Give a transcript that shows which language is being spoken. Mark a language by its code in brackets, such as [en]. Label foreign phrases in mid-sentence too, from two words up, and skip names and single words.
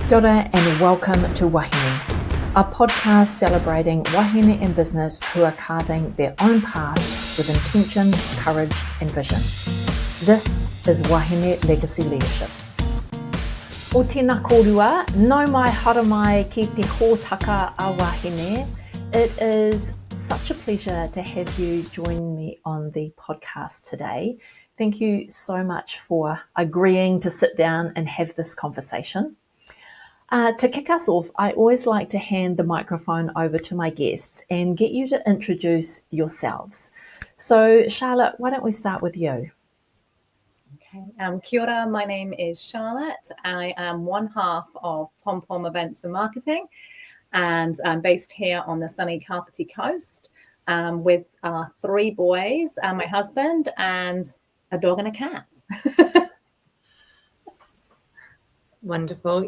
[mi] Kia ora [en] and welcome to Wahine, a podcast celebrating wahine in business who are carving their own path with intention, courage and vision. This is Wahine Legacy Leadership. [mi] O tēnā kōrua, nau mai hara mai ki te hōtaka a Wahine. [en] It is such a pleasure to have you join me on the podcast today. Thank you so much for agreeing to sit down and have this conversation. To kick us off, I always like to hand the microphone over to my guests and get you to introduce yourselves. So, Charlotte, why don't we start with you? [mi] Okay. Kia ora, [en] my name is Charlotte. I am one half of Pompom Events Marketing, and I'm based here on the sunny Kapiti coast with three boys, my husband, and a dog and a cat. Wonderful.